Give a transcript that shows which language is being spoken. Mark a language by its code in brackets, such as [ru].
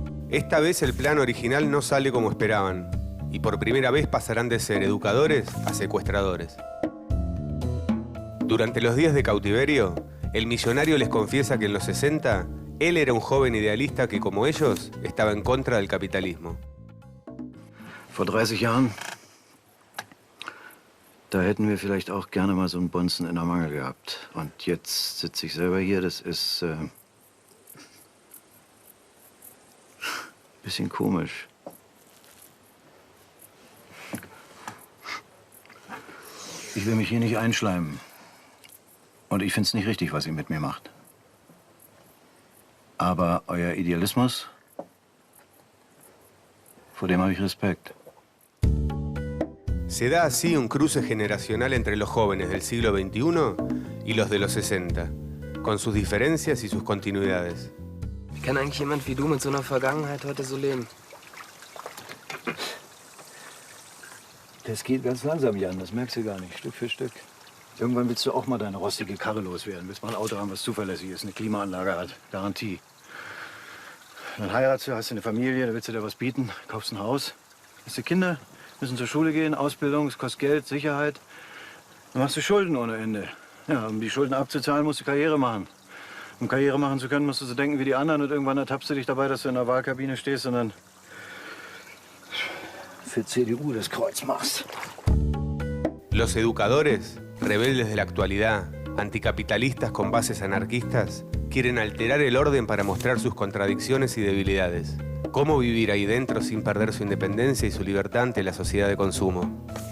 [es] Esta vez el plan original no sale como esperaban y por primera vez pasarán de ser educadores a secuestradores. Durante los días de cautiverio, el millonario les confiesa que en los 60 él era un joven idealista que, como ellos, estaba en contra del capitalismo. [de] Vor 30 Jahren, da hätten wir vielleicht auch gerne mal so einen Bonzen in der Mangel gehabt. Und jetzt sitze ich selber hier, das ist bisschen komisch. Ich will mich hier nicht einschleimen. Und ich finde es nicht richtig, was ihr mit mir macht. Aber euer Idealismus, vor dem habe ich Respekt. [es] Se da así un cruce generacional entre los jóvenes del siglo XXI y los de los 60, con sus diferencias y sus continuidades. [de] Wie kann eigentlich jemand wie du mit so einer Vergangenheit heute so leben? Das geht ganz langsam, Jan, das merkst du gar nicht, Stück für Stück. Irgendwann willst du auch mal deine rostige Karre loswerden. Willst mal ein Auto haben, was zuverlässig ist, eine Klimaanlage hat, Garantie. Dann heiratest du, hast du eine Familie, da willst du dir was bieten, kaufst ein Haus. Hast du Kinder, müssen zur Schule gehen, Ausbildung, es kostet Geld, Sicherheit. Dann machst du Schulden ohne Ende. Ja, um die Schulden abzuzahlen, musst du Karriere machen. Um Karriere machen zu können, musst du so denken wie die anderen und irgendwann ertappst du dich dabei, dass du in der Wahlkabine stehst und dann für CDU das Kreuz machst. [es] Los educadores, rebeldes de la actualidad, anticapitalistas con bases anarquistas, quieren alterar el orden para mostrar sus contradicciones y debilidades. ¿Cómo vivir ahí dentro sin perder su independencia y su libertad ante la sociedad de consumo?